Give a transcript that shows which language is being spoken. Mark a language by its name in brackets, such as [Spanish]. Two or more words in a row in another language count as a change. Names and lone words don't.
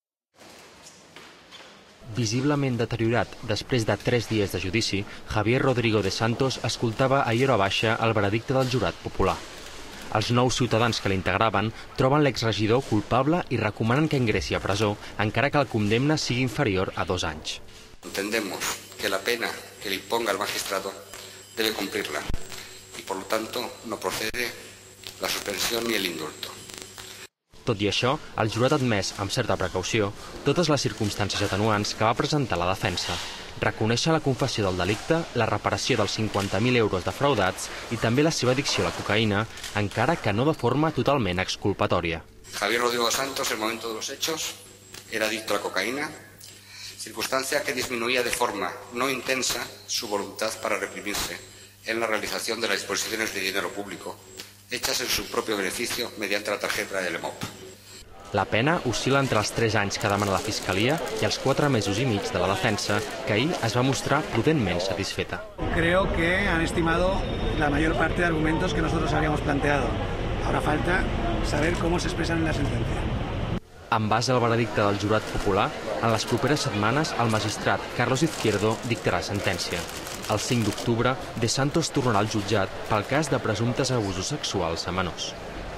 [Catalan] Visiblement deteriorat després de 3 dies de judici, Javier Rodrigo de Santos escoltava ahir a hora baixa el veredicte del jurat popular. Els 9 ciutadans que l'integraven troben l'exregidor culpable i recomanen que ingressi a presó, encara que el condemna sigui inferior a 2 anys. [Spanish] Entendemos que la pena que le imponga el magistrado debe cumplirla y por lo tanto no procede la suspensión ni el indulto. [Catalan] Tot i això, el jurat ha admès, amb certa precaució, totes les circumstàncies atenuants que va presentar la defensa. Reconèixer la confessió del delicte, la reparació dels 50.000 euros defraudats i també la seva addicció a la cocaïna, encara que no de forma totalment exculpatòria. [Spanish] Javier Rodrigo de Santos, en el momento de los hechos, era adicto a la cocaína, circunstancia que disminuía de forma no intensa su voluntad para reprimirse en la realización de las disposiciones de dinero público, hechas en su propio beneficio mediante la tarjeta del EMOP. [Catalan] La pena oscil·la entre els 3 anys que demana la Fiscalia i els 4 mesos i mig de la defensa, que ahir es va mostrar prudentment satisfeta. [Spanish] Creo que han estimado la mayor parte de argumentos que nosotros habíamos planteado. Ahora falta saber cómo se expresan en la sentencia. [Catalan] En base al veredicte del jurat popular, en les properes setmanes el magistrat Carlos Izquierdo dictarà sentència. El 5 d'octubre, De Santos tornarà al jutjat pel cas de presumptes abusos sexuals a menors.